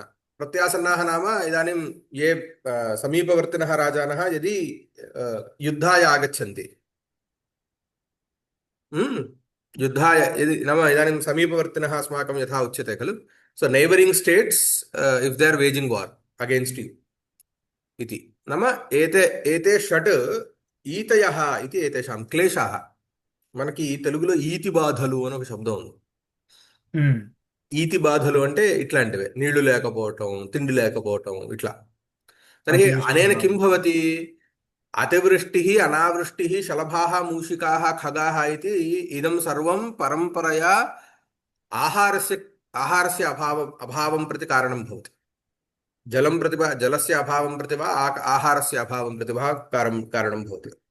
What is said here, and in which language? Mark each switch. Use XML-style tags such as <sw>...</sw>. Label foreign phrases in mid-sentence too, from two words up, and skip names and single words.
<sa>प्रत्यासन्नाः नाम इदानीं ये समीपवर्तिनः राजानः यदि युद्धाय आगच्छन्ति, हम्म युद्धाय यदि नाम इदानीं समीपवर्तिनः अस्माकं यथा उच्यते खलु,</sa> <en>so neighbouring states if they are waging war against you</en> <sa>इति। नाम एते एते षट् ఈతయः इति एतेषां క్లేశాः।</sa> <te>మనకి తెలుగులో ఈతి బాధలు అని ఒక శబ్దం ఉంది. हम्म। ఈతి బాధలు అంటే ఇట్లాంటివే, నీళ్లు లేకపోవటం, తిండి లేకపోవటం ఇట్లా.</te> <sa>తర్हि అనేన अतिवृष्टिः। किं भवति? अतिवृष्टिः अनावृष्टिः शलभाः मूषिकाः खगाः इति इदं सर्वं परम्परया आहारस्य आहारस्य अभावं प्रति कारणं भवति। जलं प्रति वा जलस्य अभावं प्रति वा आहारस्य अभावं प्रति वा कारणं भवति।</sa>